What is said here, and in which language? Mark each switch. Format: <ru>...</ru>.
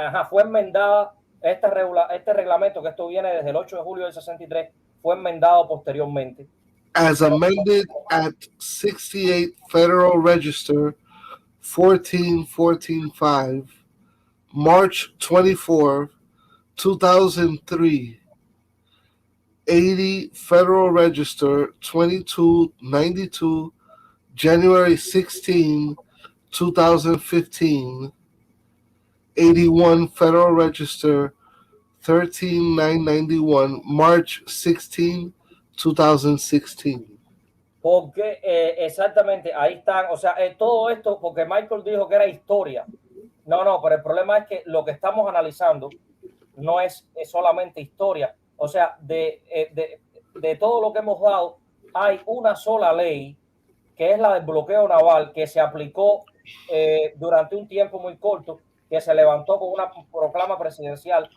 <es>Fue enmendada este reglamento, que esto viene desde el 8 de julio del 63, fue enmendado posteriormente.</es> <en>As amended at 68 Federal Register 14145, March 24, 2003. 80 Federal Register 2292, January 16, 2015. 81 Federal Register 13991, March 16, 2016.</en> <es>Porque exactamente ahí están, o sea, todo esto, porque Michael dijo que era historia. No, pero el problema es que lo que estamos analizando no es solamente historia. O sea, de todo lo que hemos dado, hay una sola ley, que es la del bloqueo naval, que se aplicó durante un tiempo muy corto, que se levantó con una proclama presidencial.</es>